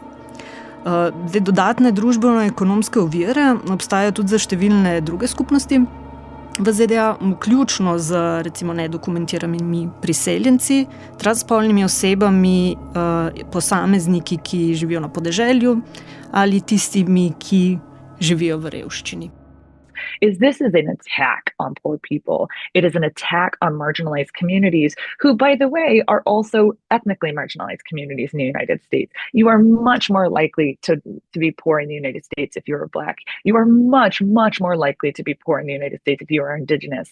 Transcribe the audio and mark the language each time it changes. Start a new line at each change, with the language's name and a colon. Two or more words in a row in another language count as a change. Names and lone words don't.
Slovenian: Dodatne družbeno-ekonomske ovire obstajajo tudi za številne druge skupnosti v ZDA, vključno z recimo nedokumentiranimi priseljenci, transspolnimi osebami, posamezniki, ki živijo na podeželju, ali tistimi, ki živijo v revščini.
English: is this is an attack on poor people. It is an attack on marginalized communities who, by the way, are also ethnically marginalized communities in the United States. You are much more likely to be poor in the United States if you're Black. You are much, much more likely to be poor in the United States if you are Indigenous.